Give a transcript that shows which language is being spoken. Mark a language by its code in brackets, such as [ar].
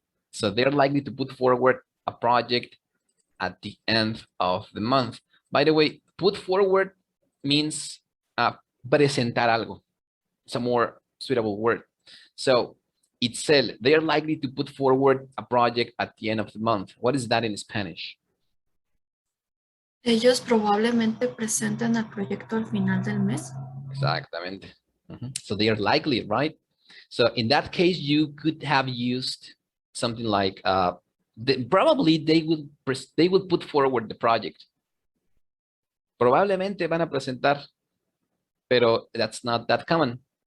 [en] So they're likely to put forward a project at the end of the month. By the way, put forward means [es] presentar algo. [en] It's a more suitable word. So itself, they are likely to put forward a project at the end of the month. What is that in Spanish? [es] Ellos probablemente presenten el proyecto al final del mes. Exactamente. [en] So they are likely, right? So in that case, you could have used something like, probably they will put forward the project. [es] Probablemente van a presentar, pero [en] that's not that common.